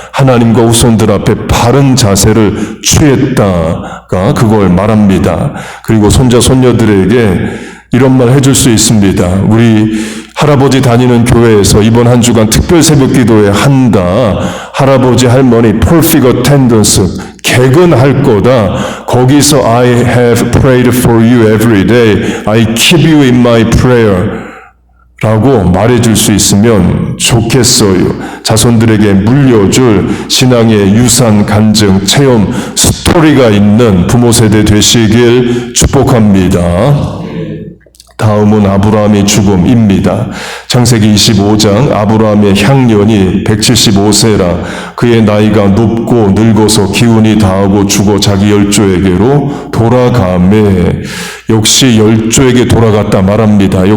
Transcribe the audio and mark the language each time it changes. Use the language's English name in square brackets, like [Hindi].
[Korean] 하나님과 후손들 앞에 바른 자세를 취했다가 그걸 말합니다. 그리고 손자 손녀들에게 이런 말 해줄 수 있습니다. 우리 할아버지 다니는 교회에서 이번 한 주간 특별 새벽 기도회 한다. 할아버지 할머니 [English] perfect attendance [Korean] 개근할 거다. 거기서 [English] I have prayed for you every day. I keep you in my prayer. [Korean] 라고 말해줄 수 있으면 좋겠어요. 자손들에게 물려줄 신앙의 유산, 간증, 체험, 스토리가 있는 부모 세대 되시길 축복합니다. 다음은 아브라함의 죽음입니다. 창세기 25장 아브라함의 향년이 175세라 그의 나이가 높고 늙어서 기운이 다하고 죽어 자기 열조에게로 돌아가매 역시 열조에게 돌아갔다 말합니다.